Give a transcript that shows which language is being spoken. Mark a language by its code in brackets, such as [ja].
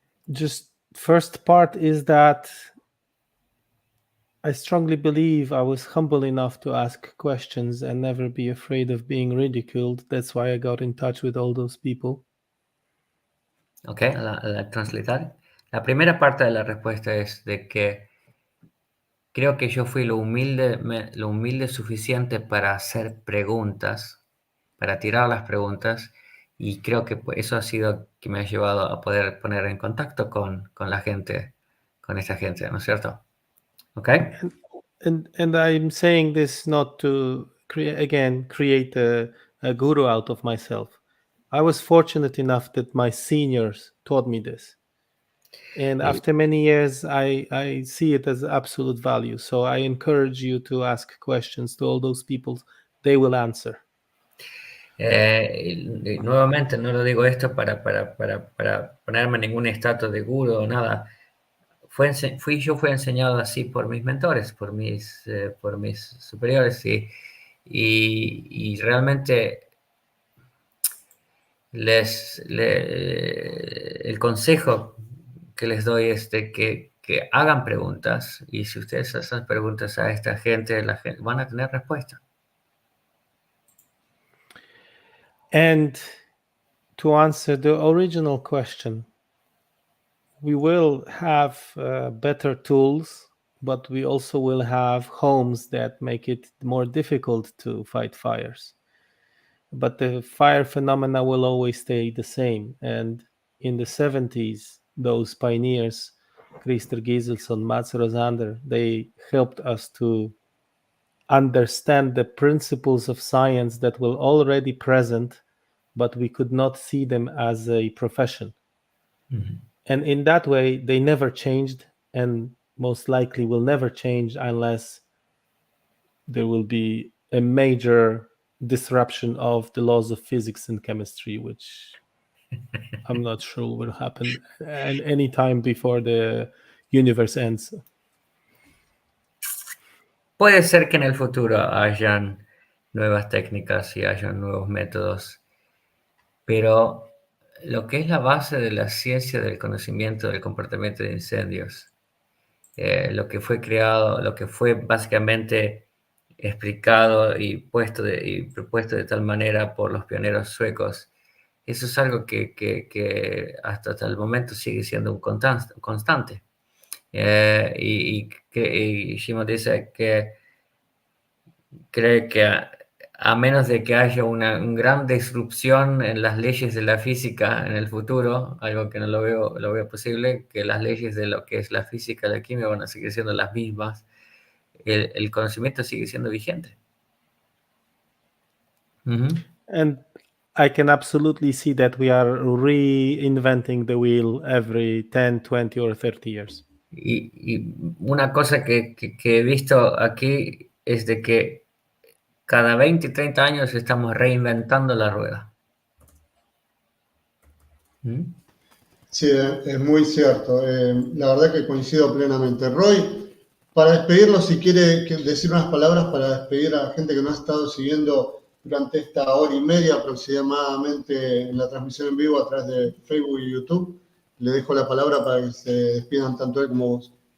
[en] Just first part is that I strongly believe I was humble enough to ask questions and never be afraid of being ridiculed. That's why I got in touch with all those people. [es] Okay, la translatar. La primera parte de la respuesta es de que creo que yo fui lo humilde suficiente para hacer preguntas, para tirar las preguntas, y creo que eso ha sido que me ha llevado a poder poner en contacto con la gente, con esta gente, ¿no es cierto? [en] Okay? And I'm saying this not to create a guru out of myself. I was fortunate enough that my seniors taught me this. And after many years, I see it as absolute value. So I encourage you to ask questions to all those people. They will answer. [es] Nuevamente, no lo digo esto para ponerme ningún estatus de guru o nada. Fui enseñado así por mis mentores, por mis superiores, y realmente el consejo que les doy es de que hagan preguntas, y si ustedes hacen preguntas a esta gente, la gente van a tener respuesta. [en] And to answer the original question, we will have better tools, but we also will have homes that make it more difficult to fight fires. But the fire phenomena will always stay the same. And in the 70s, those pioneers, Christer Giselson, Mats Rosander, they helped us to understand the principles of science that were already present, but we could not see them as a profession. Mm-hmm. And in that way, they never changed, and most likely will never change unless there will be a major disruption of the laws of physics and chemistry, which I'm not sure will happen any time before the universe ends. [es] Puede ser que en el futuro hayan nuevas técnicas y haya nuevos métodos. Pero lo que es la base de la ciencia del conocimiento del comportamiento de incendios, lo que fue creado, lo que fue básicamente explicado y propuesto de tal manera por los pioneros suecos, eso es algo que hasta el momento sigue siendo un constante. Y Szymon dice que cree que a menos de que haya una gran disrupción en las leyes de la física en el futuro, algo que no lo veo posible, que las leyes de lo que es la física y la química van a seguir siendo las mismas, el conocimiento sigue siendo vigente. [en] And I can absolutely see that we are reinventing the wheel every 10, 20 or 30 years. [es] Y una cosa que he visto aquí es de que cada 20, 30 años estamos reinventando la rueda. Sí, es muy cierto. La verdad que coincido plenamente. Roy, para despedirlo, si quiere decir unas palabras para despedir a la gente que nos ha estado siguiendo durante esta hora y media aproximadamente en la transmisión en vivo a través de Facebook y YouTube, le dejo la palabra para que se despidan tanto él como vos.